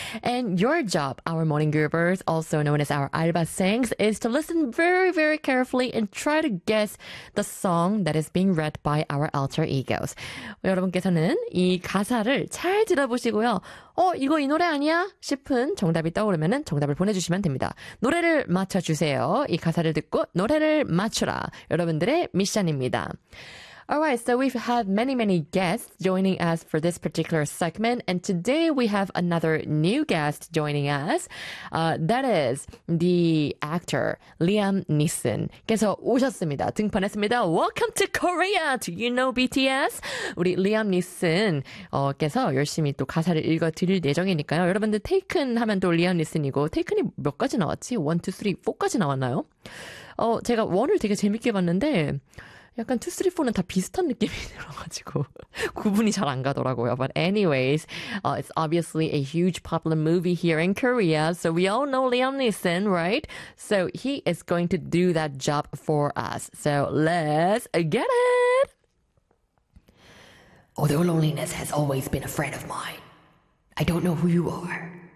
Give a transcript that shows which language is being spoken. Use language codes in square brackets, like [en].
[en] And your job, our morning groupers, also known as our Alba Sings, is to listen very, very carefully and try to guess the song that is being read by our alter egos. [ko] 여러분께서는 이 가사를 잘 들어보시고요. 이거 이 노래 아니야? 싶은 정답이 떠오르면 정답을 보내주시면 됩니다. 노래를 맞춰주세요. 이 가사를 듣고 노래를 맞춰라. 여러분들의 미션입니다. [en] Alright, so we've had many, many guests joining us for this particular segment. And today we have another new guest joining us. That is the actor Liam Neeson. [ko] 께서 오셨습니다. 등판했습니다. [en] Welcome to Korea! Do you know BTS? [ko] 우리 Liam Neeson 께서 열심히 또 가사를 읽어드릴 예정이니까요. 여러분들 Taken 하면 또 Liam Neeson이고 Taken이 몇 가지 나왔지? 1, 2, 3, 4까지 나왔나요? 제가 1을 되게 재밌게 봤는데 약간 2, 3, 4는 다 비슷한 느낌이 들어가지고 구분이 잘 안 가더라고요. [en] But anyways, it's obviously a huge popular movie here in Korea. So we all know Liam Neeson, right? So he is going to do that job for us. So let's get it! Although loneliness has always been a friend of mine, I don't know who you are.